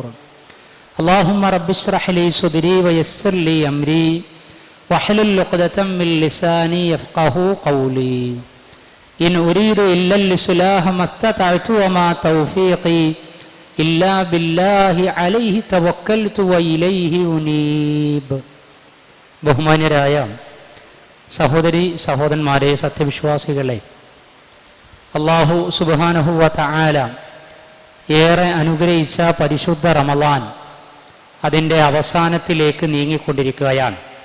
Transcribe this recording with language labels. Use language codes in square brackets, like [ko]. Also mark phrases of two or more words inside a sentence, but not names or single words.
[ar] اللهم رب اشرح لي صدري ويسر لي أمري واحلل عقدة من لساني يفقه قولي. إن أريد إلا الإصلاح ما استطعت وما توفيقي إلا بالله عليه توكلت وإليه أنيب. [ml] ബഹുമാന്യരായ സഹോദരി സഹോദരന്മാരെ, സത്യവിശ്വാസികളെ, അല്ലാഹു [ar] سبحانه وتعالى [ml] ഏറെ അനുഗ്രഹിച്ച പരിശുദ്ധ റമളാൻ അതിൻ്റെ അവസാനത്തിലേക്ക് നീങ്ങിക്കൊണ്ടിരിക്കുകയാണ്.